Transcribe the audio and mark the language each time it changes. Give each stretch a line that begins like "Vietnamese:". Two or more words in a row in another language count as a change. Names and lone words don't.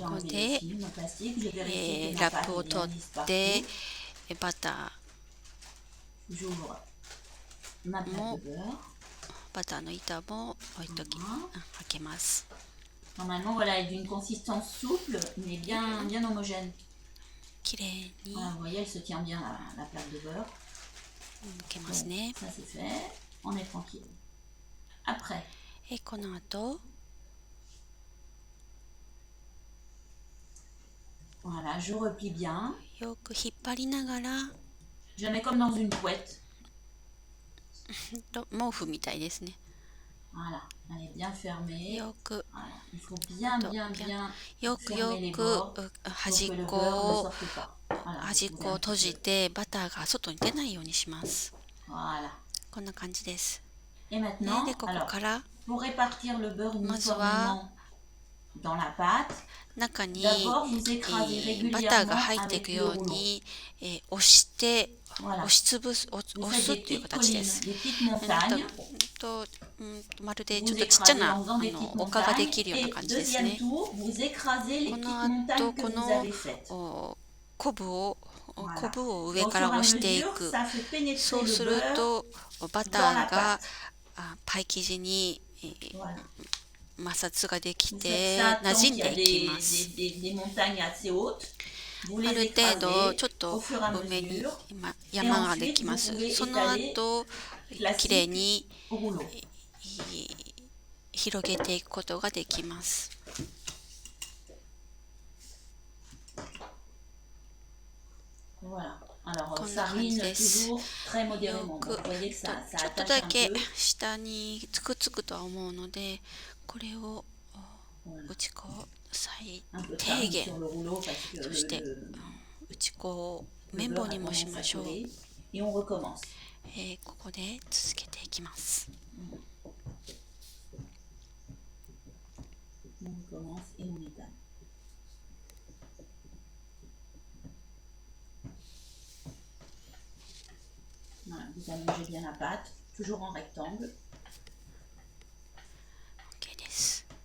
Japanese: ここ
French: enlevé
Japanese: で
French: le film en plastique. Je vérifie que
Japanese: ラ
French: ma
Japanese: ップを
French: pâte est
Japanese: 取
French: bien lisse
Japanese: って
French: partout.
Japanese: バタ
French: J'ouvre ma
Japanese: ー
French: plaque
Japanese: も
French: de beurre.
Japanese: バターの板も置いとき開けます。
French: Normalement, voilà, elle est d'une consistance souple, mais bien homogène.
Japanese: きれいに
French: Voilà, vous voyez, elle se tient bien la plaque de beurre.
Japanese: 開けますね。
French: Ça c'est fait. On est tranquille. Après,
Japanese: この後
French: voilà, je replie bien.
Japanese: よく引っ張りながら
French: Je la mets comme dans une couette.
Japanese: 毛布みたいですね。
French: Voilà, elle est bien fermée.
Japanese: よく
French: Voilà, il faut bien
Japanese: よく
French: fermer les
Japanese: く
French: bords
Japanese: 端
French: pour
Japanese: っ
French: que le
Japanese: こ
French: beurre ne
Japanese: を
French: sorte pas. Voilà,
Japanese: 端っ
French: vous
Japanese: こを
French: pouvez
Japanese: 閉
French: un
Japanese: じ
French: petit peu.
Japanese: てバターが外に出ないようにします。
French: Voilà.
Japanese: こんな感じです。
French: Et
Japanese: ね
French: maintenant,
Japanese: でここ
French: alors,
Japanese: から
French: pour répartir le beurre
Japanese: まずは
French: uniformément dans la pâte,
Japanese: 中に
French: d'abord vous écrasez
Japanese: バターが
French: régulièrement
Japanese: 入っていく
French: avec
Japanese: よ
French: le
Japanese: う
French: rouleau.
Japanese: に押して
French: voilà.
Japanese: 押しつぶす押
French: Vous
Japanese: す
French: faites
Japanese: っていう
French: des petites
Japanese: 形で
French: collines,
Japanese: す。
French: des petites montagnes.
Japanese: まるでちょ
French: Vous
Japanese: っとちっちゃ
French: écrasez
Japanese: な
French: en faisant des petites
Japanese: 丘がで
French: montagnes.
Japanese: きるような
French: Et
Japanese: 感じですね。
French: deuxième tour, vous écrasez les
Japanese: こ
French: petites
Japanese: の
French: montagnes
Japanese: 後
French: que
Japanese: こ
French: vous
Japanese: の
French: avez faites.
Japanese: コブを
French: Voilà.
Japanese: コブを
French: Au
Japanese: 上
French: fur
Japanese: か
French: et
Japanese: ら
French: à
Japanese: 押してい
French: mesure,
Japanese: く。
French: ça fait pénétrer
Japanese: そう
French: le
Japanese: する
French: beurre
Japanese: とバタ
French: dans la
Japanese: ーが
French: pâte.
Japanese: パイ生地に
French: Voilà.
Japanese: 摩擦ができ
French: Vous
Japanese: て
French: faites ça
Japanese: 馴
French: tant
Japanese: 染ん
French: qu'il y a
Japanese: でいきます
French: des montagnes assez hautes. Vous
Japanese: あ
French: les
Japanese: る程度
French: écrasez
Japanese: ちょっ
French: au
Japanese: と
French: fur et à
Japanese: 上に
French: mesure
Japanese: 山ができま
French: Et
Japanese: す
French: ensuite, vous pouvez
Japanese: その
French: étaler
Japanese: 後きれいに
French: au rouleau.
Japanese: 広げていくことができます。
French: Voilà. Alors,
Japanese: こんな
French: ça
Japanese: 感じ
French: rine
Japanese: です。
French: toujours très
Japanese: よ
French: modérément.
Japanese: く
French: Donc, vous voyez que ça
Japanese: ちょっと
French: attache
Japanese: だ
French: un
Japanese: け
French: peu.
Japanese: 下にくっつくとは思うのでこれを
French: Voilà.
Japanese: 打ち粉を最
French: Un peu de
Japanese: 低
French: farine
Japanese: 限
French: sur le rouleau parce que
Japanese: そして 打ち粉を綿
French: le
Japanese: 棒
French: beurre
Japanese: に
French: a
Japanese: もし
French: tendance
Japanese: ま
French: à
Japanese: しょう。
French: coller. Et on recommence.
Japanese: ここで続けていきます。
French: On recommence et on étale. Voilà, vous allongez bien la pâte, toujours en rectangle.
Japanese: OK です。